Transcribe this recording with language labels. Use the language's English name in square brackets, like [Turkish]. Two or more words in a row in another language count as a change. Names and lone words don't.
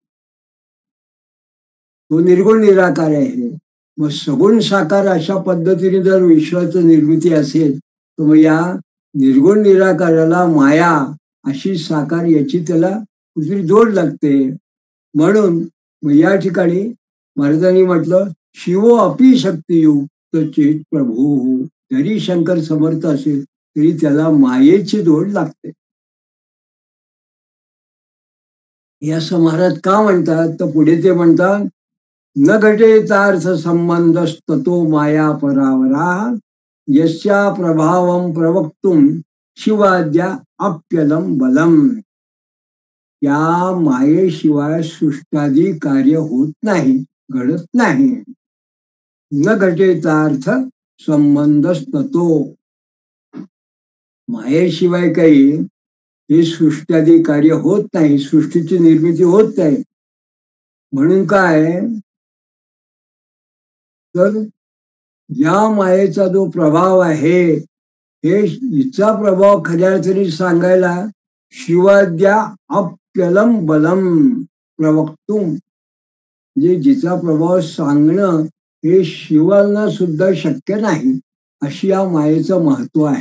[Marathi] तो निर्गुण निराकार आहे. मग सगुण साकार अशा पद्धतीने जर विश्वाची निर्मिती असेल, तर मग या निर्गुण निराकाराला माया अशी साकार याची त्याला दुसरी जोड लागते. म्हणून मग या ठिकाणी महाराजांनी म्हटलं, [Sanskrit] शिवो अपि शक्तियुक्त चेत प्रभू. [Marathi] जरी शंकर समर्थ असेल तरी त्याला मायेची जोड लागते. हे असं महाराज का म्हणतात? तर पुढे ते म्हणतात, [Sanskrit] न घटेतार्थ संबंधस्ततो माया परावरा यस्या प्रभावं प्रवक्तुम शिवाद्या अप्यलम बलम. [Marathi] या मायेशिवाय सृष्टादी कार्य होत नाही, घडत नाही. [Sanskrit] न घटेतार्थ संबंधस्ततो, [Marathi] मायेशिवाय काही हे सृष्टादी कार्य होत नाही, सृष्टीची निर्मिती होत नाही. म्हणून काय तर या मायेचा जो प्रभाव आहे, हे हिचा प्रभाव खऱ्या अर्थाने सांगायला [Sanskrit] शिवाद्या अप्यलम बलम प्रवक्तुम, [Marathi] म्हणजे जिचा प्रभाव सांगणं हे शिवांना सुद्धा शक्य नाही, अशी या मायेचं महत्व आहे.